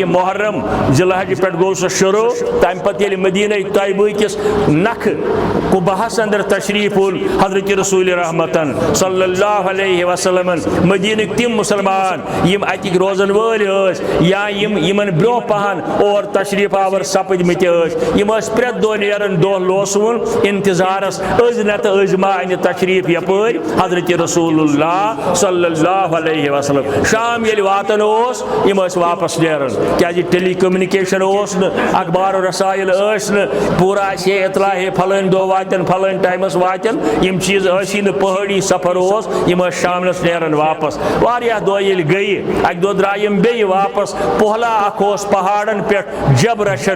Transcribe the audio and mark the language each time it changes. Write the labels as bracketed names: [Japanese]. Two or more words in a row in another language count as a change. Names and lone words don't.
[Kashmiri] محرم، ذی الحج پٮ۪ٹھ گوٚو سُہ شروع، تمہ پتہٕ ییٚلہِ مدینہ طیبہ کس نکھ قباہس اندر تشریف اون حضرت رسول رحمتن صلی اللہ علیہ وسلم مدینک تم مسلمان یم اتک روزن ول یا یمن برو پہن اور تشریف آور سپدمت یم پریت دہ نیرن دہ لوسون انتظارس از نت از ما ان تشریف یپر حضرت رسول اللہ صلی اللہ علیہ وسلم شام شام ییٚلہِ واتان اوس یِم ٲسۍ واپس نیران کیازِ ٹیلی کمیونِکیشن اوس نہٕ اخبار و رسائل ٲسۍ نہٕ پوٗرٕ آسہِ ہے اطلاع ہے فلٲنۍ دۄہ واتن فلٲنۍ ٹایمس واتن یِم چیٖز ٲسی نہٕ پہٲڑی سفر اوس یِم ٲسۍ شامنس نیران واپس واریاہ دۄہ ییٚلہِ گٔیہِ اکہِ دۄہ درٛاے یِم بیٚیہِ واپس پۄہلا اکھ اوس پہاڑن پٮ۪ٹھ جب رچھان